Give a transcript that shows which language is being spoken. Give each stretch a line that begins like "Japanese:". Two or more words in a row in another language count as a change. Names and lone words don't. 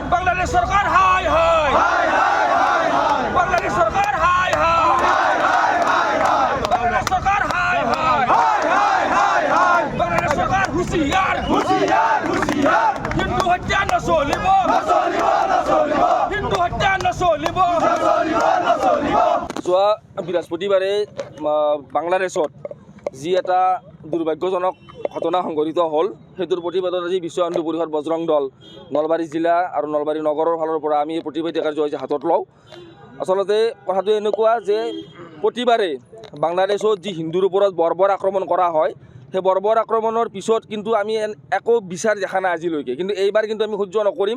Hindi: बांग्लादेश सरकार हाय हाय बांग्लादेश सरकार हाय हाय बांग्लादेश सरकार हाय हाय बांग्लादेश सरकार होशियार
Assamese: হিন্দু হত্যা ন চলিব হিন্দু হত্যা ন চলিব যোৱা বৃহস্পতিবাৰে বাংলাদেশত যি এটা দুৰ্ভাগ্যজনক ঘটনা সংঘটিত হ'ল সেইটোৰ প্ৰতিবাদত আজি বিশ্ব হিন্দু পৰিষদ বজৰং দল নলবাৰী জিলা আৰু নলবাৰী নগৰৰ ফালৰ পৰা আমি এই প্ৰতিবাদী কাৰ্যসূচী হাতত লওঁ। আচলতে কথাটো এনেকুৱা যে প্ৰতিবাৰে বাংলাদেশত যি হিন্দুৰ ওপৰত বৰ্বৰ আক্ৰমণ কৰা হয় সেই বৰ্বৰ আক্ৰমণৰ পিছত কিন্তু আমি একো বিচাৰ দেখা নাই আজিলৈকে, কিন্তু এইবাৰ কিন্তু আমি সহ্য নকৰিম।